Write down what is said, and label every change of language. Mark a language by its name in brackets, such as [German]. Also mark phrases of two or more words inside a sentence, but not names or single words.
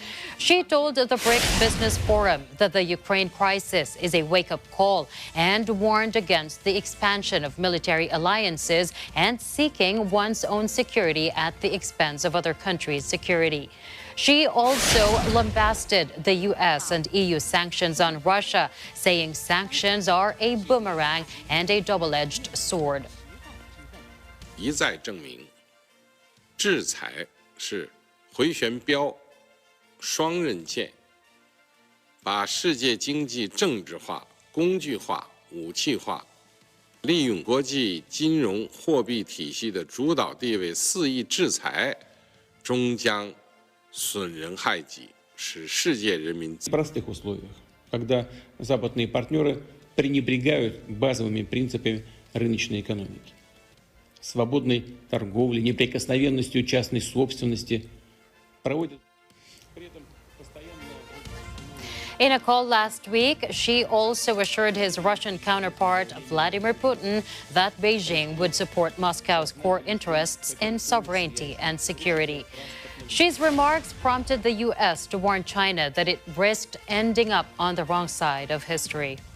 [English] She told the BRICS Business Forum that the Ukraine crisis is a wake-up call and warned against the expansion of military alliances and seeking one's own security at the expense of other countries' security. She also lambasted the U.S. and EU sanctions on Russia, saying sanctions are a boomerang and a double-edged sword. [Chinese] 一再证明，制裁是回旋镖、双刃剑，把世界经济政治化、工具化、武器化，利用国际金融货币体系的主导地位肆意制裁，终将 损人害己，使世界人民 [Russian] в простых условиях, когда западные партнеры пренебрегают базовыми принципами рыночной экономики, свободной торговли, неприкосновенностью частной собственности, проводят при этом [English] In a call last week, Xi also assured his Russian counterpart, Vladimir Putin, that Beijing would support Moscow's core interests in sovereignty and security. Xi's remarks prompted the U.S. to warn China that it risked ending up on the wrong side of history.